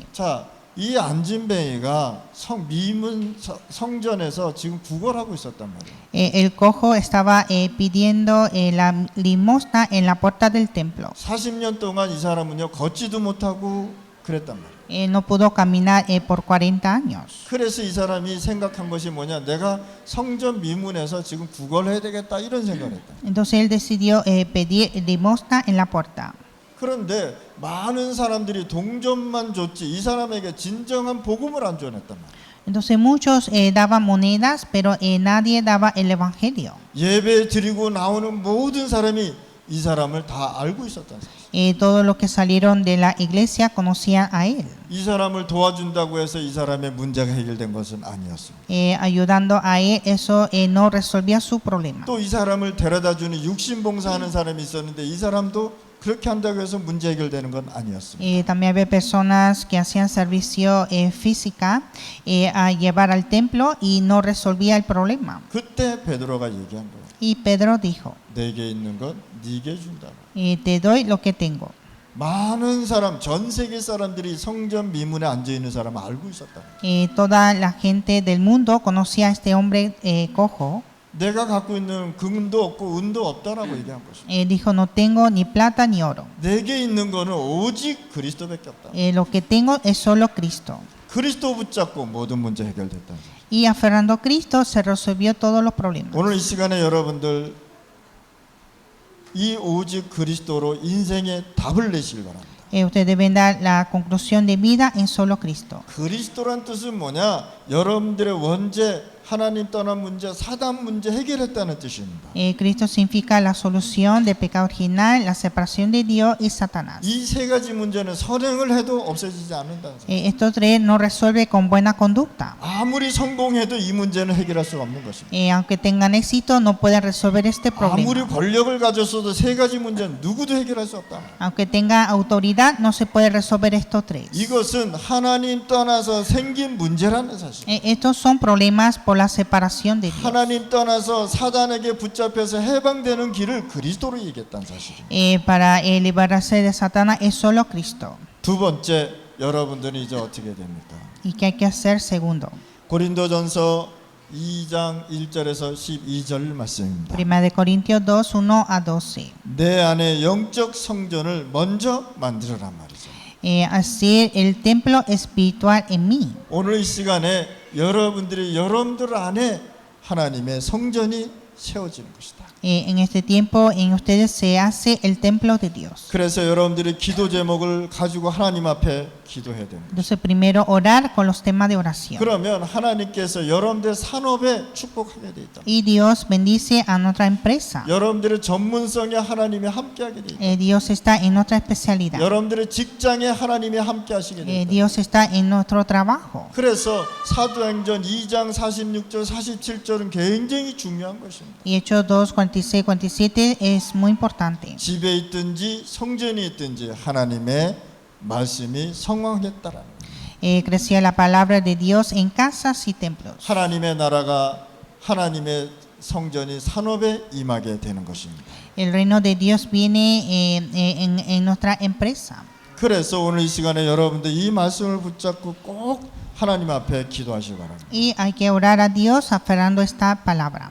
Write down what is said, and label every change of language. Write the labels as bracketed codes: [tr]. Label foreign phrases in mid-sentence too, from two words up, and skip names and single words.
[ko] 자, 이 안진뱅이가 성전에서 지금 구걸하고 있었단 말이에요. [es] El cojo estaba pidiendo la limosna en la puerta del templo. [ko] 40년 동안 이 사람은요 걷지도 못하고 그랬단 말이에요. [es] No pudo caminar por 40 años. [ko] 그래서 이 사람이 생각한 것이 뭐냐, 내가 성전 미문에서 지금 구걸해야 되겠다 이런 생각을 했다. [es] Entonces él decidió pedir limosna en la puerta. [ko] 그런데 많은 사람들이 동전만 줬지 이 사람에게 진정한 복음을 안 전했단 말이에요. [es] Entonces muchos daban monedas, pero nadie daba el evangelio. [ko] 예배 드리고 나오는 모든 사람이 이 사람을 다 알고 있었다는 사실. [es] Todos los que salieron de la iglesia conocían a él. [ko] 이 사람을 도와준다고 해서 이 사람의 문제가 해결된 것은 아니었습니다. [es] Ayudando a él, eso no resolvía su problema. [ko] 또 이 사람을 데려다주는 육신봉사하는 사람이 있었는데 이 사람도 그렇게 한다고 해서 문제 해결되는 건 아니었습니다. [es] También había personas que hacían servicio física a llevar al templo y no resolvía el problema. [ko] 그때 베드로가 얘기한 거예요. [es] Y Pedro dijo, [ko] 내게 있는 건 네게 준다. [es] te doy lo que tengo. [ko] 많은 사람, 전 세계 사람들이 성전 미문에 앉아 있는 사람을 알고 있었다. [es] Toda la gente del mundo conocía a este hombre cojo. [ko] 내가 갖고 있는 금도 없고 은도 없다라고 얘기한 것입니다. [es] Dijo, no tengo ni plata ni oro. [ko] 내게 있는 거는 오직 그리스도밖에 없다. [es] Lo que tengo es solo Cristo. [ko] 그리스도 붙잡고 모든 문제 해결됐다. [es] Y aferrando a Cristo se resolvió todos los problemas. [ko] 오늘 이 시간에 여러분들 이 오직 그리스도로 인생의 답을 내시길 바랍니다. [es] Ustedes deben dar la conclusión de vida en solo Cristo. [ko] 그리스도란 뜻은 뭐냐? 여러분들의 원죄, 하나님 떠난 문제, 사단 문제 해결했다는 뜻입니다. [es] Cristo significa la solución del pecado original, la separación de Dios y Satanás. [ko] 이 세 가지 문제는 선행을 해도 없어지지 않는다는 사실. [es] Estos tres no resuelve con buena conducta. [ko] 아무리 성공해도 이 문제는 해결할 수가 없는 것입니다. [es] Aunque tengan éxito, no pueden resolver este [ko] 아무리 [es] problema. [ko] 권력을 가졌어도 세 가지 문제는 누구도 해결할 수 없다. [es] Aunque tenga autoridad, no se puede resolver estos tres. [ko] 이것은 하나님 떠나서 생긴 문제라는 사실. [es] Estos son problemas por la separación de Dios. [ko] 하나님 떠나서 사단에게 붙잡혀서 해방되는 길을 그리스도로 얘기했다는 사실입니다. [es] Para liberarse de Satanás es solo Cristo. [ko] 두 번째, 여러분들은 이제 어떻게 됩니까? [es] ¿Y qué hay que hacer? Segundo, [ko] 고린도전서 2장 1절에서 12절 말씀입니다. [es] 1 Corintios 2, 1 a 12. [ko] 내 안에 영적 성전을 먼저 만들어란 말이죠. [es] Hacer el templo espiritual en mí. [ko] 오늘 이 시간에 여러분들 안에 하나님의 성전이 세워지는 것이다. [es] En este tiempo en ustedes se hace el templo de Dios. [ko] 그래서 여러분들이 기도 제목을 가지고 하나님 앞에 기도해야 됩니다. [es] Entonces primero orar con los temas de oración. [ko] 그러면 하나님께서 여러분들 산업에 축복하게 돼 있다. [es] Y Dios bendice a nuestra empresa. [ko] 여러분들의 전문성에 하나님이 함께하게 돼 있다. [es] Dios está en nuestra especialidad. [ko] 여러분들의 직장에 하나님이 함께하시게 돼 있다. [es] Dios está en nuestro trabajo. [ko] 그래서 사도행전 2장 46절 47절은 굉장히 중요한 것입니다. [es] Y Hechos 2, 46, 47 es muy importante. [ko] 집에 있든지 성전이 있든지 하나님의 말씀이 성황했다라는 거예요. [es] Crecía la palabra de Dios en casas y templos. [ko] 하나님의 나라가 하나님의 성전이 산업에 임하게 되는 것입니다. [es] El reino de Dios viene en nuestra empresa. [ko] 그래서 오늘 이 시간에 여러분들 이 말씀을 붙잡고 꼭 하나님 앞에 기도하시기 바랍니다. [es] Y hay que orar a Dios aferrando esta palabra.